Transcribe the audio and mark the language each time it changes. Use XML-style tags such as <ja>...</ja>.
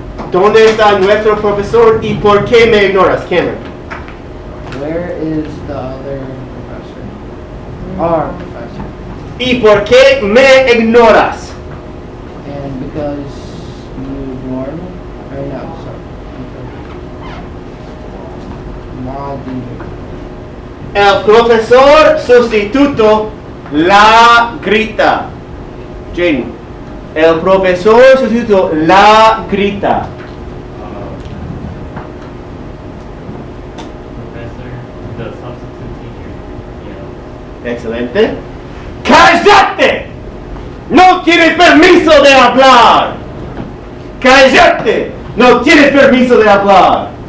<es>¿Dónde está nuestro profesor y por qué me ignoras, Cameron?</es> <en>Where is the other professor? Our professor.</en> <es>¿Y por qué me ignoras?</es> <en>And because you ignore me? Or no, sorry. Why do you?</en> <es>El profesor sustituto la grita. Jaden. El profesor sustituto la grita.</es> <en>Professor, the substitute teacher,</en> <es>Excelente. ¡Cállate! ¡No tienes permiso de hablar! ¡Cállate! ¡No tienes permiso de hablar!</es>